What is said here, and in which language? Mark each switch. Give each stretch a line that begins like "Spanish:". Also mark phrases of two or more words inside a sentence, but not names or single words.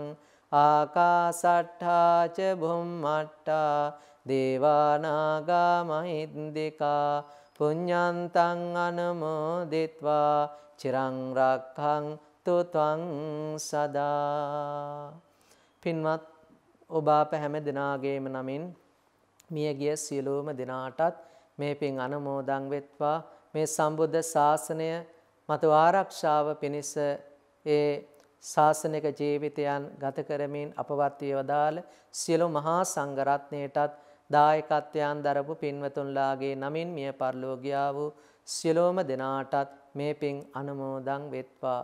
Pali: ආකාසට්ඨා ච බුම්මට්ඨා දේවානාගා මහින්దికා පුඤ්ඤන්තං අනුමෝදිත්වා චිරං රක්ඛන්තු ත්වං සදා.
Sinhala: පින්වත් ඔබ අප හැම දිනාගේම නමින් මියගිය සියලුම දිනාටත් මේ පින් අනුමෝදන් වෙත්වා. මේ සම්බුද්ධ ශාසනය මතු ආරක්ෂාව පිණිස ඒ ශාසනික ජීවිතයන් ගත කරමින් අපවත් වේවදාල සියලු මහා සංඝ රත්නයටත් දායකත්වයන් දරපු පින්වතුන්ලාගේ නමින් මිය පරලෝකියා වූ සියලුම දෙනාටත් මේ පින් අනුමෝදන් වෙත්වා.